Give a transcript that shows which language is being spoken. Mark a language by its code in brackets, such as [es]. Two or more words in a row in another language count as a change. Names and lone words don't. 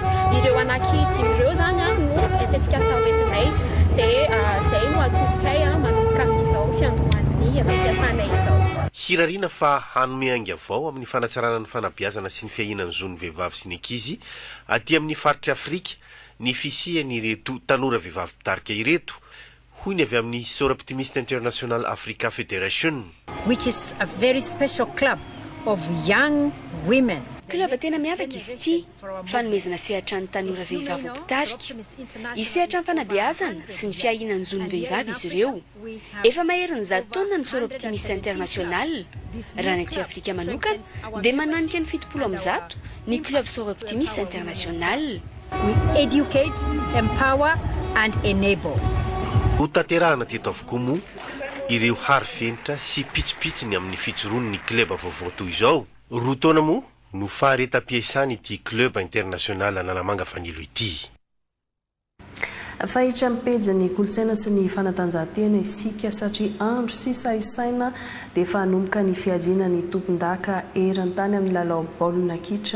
[mg] Ireo anankidimy ireo zany no tetika asa hoentinay dia izay no atolokay manomboka amin'izao fiandohan'ny ampiasanay izao. Hirariana fa hanome ainga avao amin'ny fanatsarana ny fanabeazana sy ny fiahinan'ny zon'ny vehivavy sy ny ankizy aty amin'ny faritra Afrika ny fisiany ireto tanora vehivavy mpitarika ireto hoy ny avy amin'ny Sor Optimiste International Africa Fédération, [en] which is a very special club of young women. [mg] Club tena miavaka izy ity fanomezana sehatra ny tanora vehivavy mpitarika hisehatra ny fanabeazana sy ny fiahinan'ny zon'ny vehivavy izy ireo. Efa maherin'ny 10 taona ny Sor Optimiste International raha ny aty Afrika manokana dia mananika ny 70 ny club Sor Optimiste International. [en] We educate, empower and enable. [mg] Ho tanterahana teto avokoa moa ireo harifenitra sy pitsopitsony amin'ny fijoroany ny club vaovao toy izao. Roa taona moa no faharetam-piasany ity club international Analamanga Fanilo ity. Fahitra mipejy ny kolotsaina sy ny fanatanjahantena isika satria andro sy sahisaina dia fanomboka ny fiadiana ny tompon-daka eran-tany amin'ny lalao baolina kitra.